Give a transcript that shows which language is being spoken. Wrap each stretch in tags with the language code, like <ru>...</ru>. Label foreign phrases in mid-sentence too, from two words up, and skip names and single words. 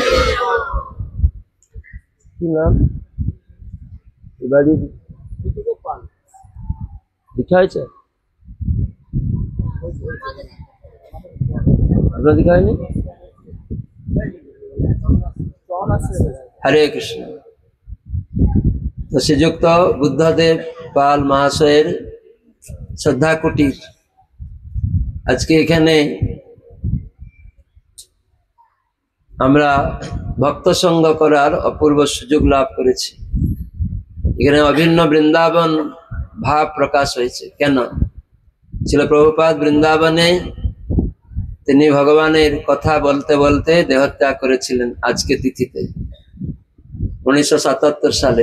<bn>नाम दिखाई छे दिखाई नहीं हरे कृष्ण তো শ্রীযুক্ত বুদ্ধদেব পাল মহাশয়ের শ্রদ্ধা কুটীর আজ কে এখানে আমরা ভক্ত সঙ্গ করার অপূর্ব সুযোগ লাভ করেছি। এখানে অভিন্ন বৃন্দাবন ভাব প্রকাশ হয়েছে। কেন? ছিল প্রভুপাদ বৃন্দাবনে তিনি ভগবানের কথা বলতে বলতে দেহত্যাগ করেছিলেন আজকে তিথিতে 1977 সালে।</bn>